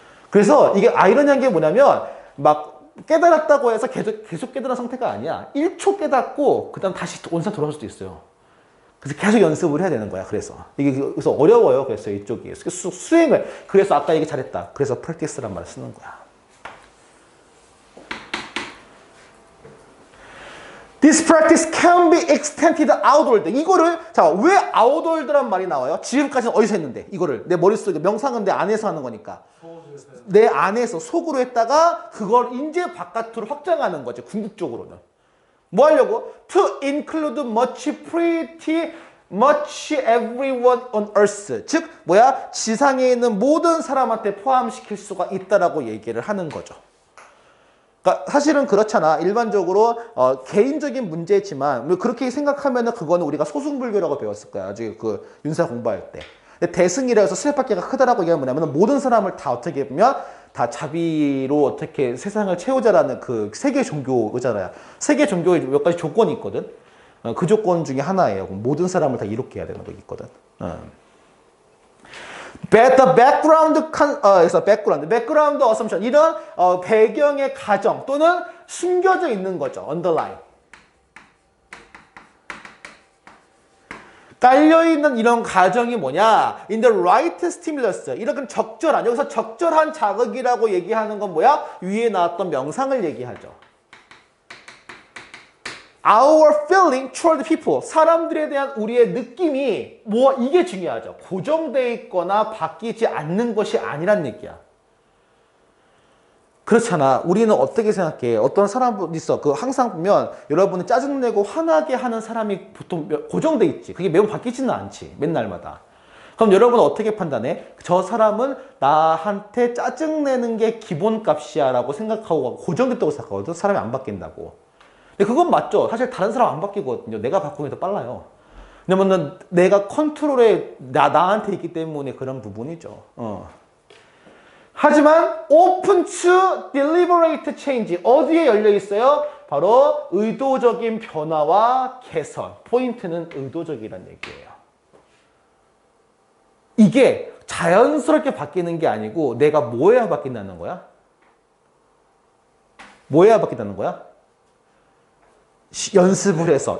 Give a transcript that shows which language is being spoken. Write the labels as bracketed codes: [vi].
[ko] 그래서 이게 아이러니한 게 뭐냐면, 막 깨달았다고 해서 계속 깨달은 상태가 아니야. 1초 깨닫고, 그 다음 다시 원상 돌아올 수도 있어요. 그래서 계속 연습을 해야 되는 거야, 그래서. 이게 그래서 어려워요, 그래서 이쪽이. 수행을. 그래서 아까 얘기 잘했다. 그래서 practice란 말을 쓰는 거야. [en] This practice can be extended outward. [ko] 이거를, 자, 왜 outward란 말이 나와요? 지금까지는 어디서 했는데? 이거를. 내 머릿속에, 명상은 내 안에서 하는 거니까. 내 안에서, 속으로 했다가, 그걸 이제 바깥으로 확장하는 거지, 궁극적으로는. 뭐 하려고? [en] To include pretty much everyone on earth. [ko] 즉, 뭐야? 지상에 있는 모든 사람한테 포함시킬 수가 있다라고 얘기를 하는 거죠. 그러니까 사실은 그렇잖아. 일반적으로 개인적인 문제지만 그렇게 생각하면은 그거는 우리가 소승불교라고 배웠을 거야. 아직 그 윤사 공부할 때. 근데 대승이라 해서 슬레바퀴가 크다라고 얘기하면 뭐냐면 모든 사람을 다 어떻게 보면 다 자비로 어떻게 세상을 채우자라는 그 세계 종교잖아요. 세계 종교에 몇 가지 조건이 있거든. 그 조건 중에 하나예요. 모든 사람을 다 이롭게 해야 되는 거 있거든. [en] The background, [ko] 그래서 [en] background assumption. [ko] 이런 배경의 가정 또는 숨겨져 있는 거죠. [en] underline. [ko] 깔려있는 이런 가정이 뭐냐? [en] In the right stimulus. [ko] 이렇게 적절한, 여기서 적절한 자극이라고 얘기하는 건 뭐야? 위에 나왔던 명상을 얘기하죠. [en] Our feeling toward people. [ko] 사람들에 대한 우리의 느낌이 이게 중요하죠. 고정되어 있거나 바뀌지 않는 것이 아니란 얘기야. 그렇잖아. 우리는 어떻게 생각해? 어떤 사람 있어. 항상 보면 여러분은 짜증내고 화나게 하는 사람이 보통 고정돼 있지. 그게 매번 바뀌지는 않지. 맨날마다. 그럼 여러분은 어떻게 판단해? 저 사람은 나한테 짜증내는 게 기본값이야 라고 생각하고 고정됐다고 생각하거든. 사람이 안 바뀐다고. 근데 그건 맞죠. 사실 다른 사람 안 바뀌거든요. 내가 바꾸는 게 더 빨라요. 왜냐면은 내가 컨트롤에 나한테 있기 때문에 그런 부분이죠. 하지만 [en] open to deliberate change. [ko] 어디에 열려 있어요? 바로 의도적인 변화와 개선. 포인트는 의도적이란 얘기예요. 이게 자연스럽게 바뀌는 게 아니고 내가 뭐 해야 바뀐다는 거야? 뭐 해야 바뀐다는 거야? 연습을 해서.